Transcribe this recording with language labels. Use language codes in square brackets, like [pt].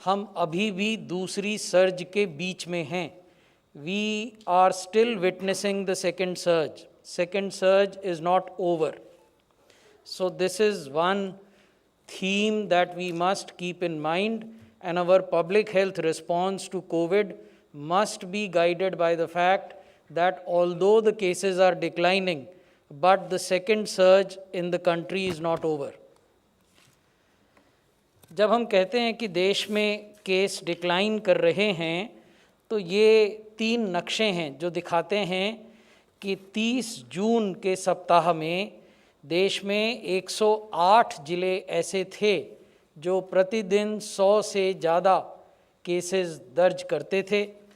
[hi] हम अभी भी दूसरी सर्ज के बीच में हैं. [en] We are still witnessing the second surge. Second surge is not over. So this is one theme that we must keep in mind, and our public health response to COVID must be guided by the fact that although the cases are declining, but the second surge in the country is not over. [hi] जब हम कहते हैं कि देश में case decline कर रहे हैं, तो ये 3 नक्शे हैं जो दिखाते हैं कि 30 जून के सप्ताह में देश में 108 जिले ऐसे थे जो प्रतिदिन 100 से ज़्यादा केसेस दर्ज करते थे.